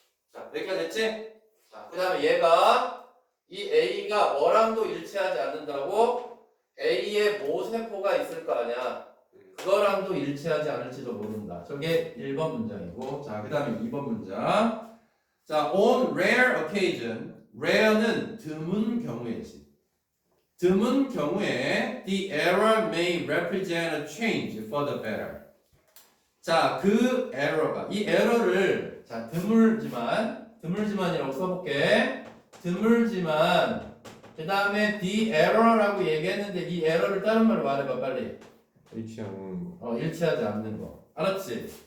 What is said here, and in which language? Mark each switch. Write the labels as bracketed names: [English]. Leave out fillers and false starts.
[Korean] 자, 여기가 됐지? 자, 그 다음에 얘가 이 A가 뭐랑도 일치하지 않는다고? A의 모세포가 있을 거 아니야. 그거랑도 일치하지 않을지도 모른다. 저게 1번 문장이고, 자, 그 다음에 2번 문장. 자, on rare occasion, rare는 드문 경우이지. 드문 경우에 [English] the error may represent a change for the better. [Korean] 자, 그 error가 이 error를 자 드물지만이라고 써볼게. 드물지만 그 다음에 the error라고 얘기했는데 이 error를 다른 말로 말해봐 빨리. 일치하는 거. 일치하지 않는 거. 알았지?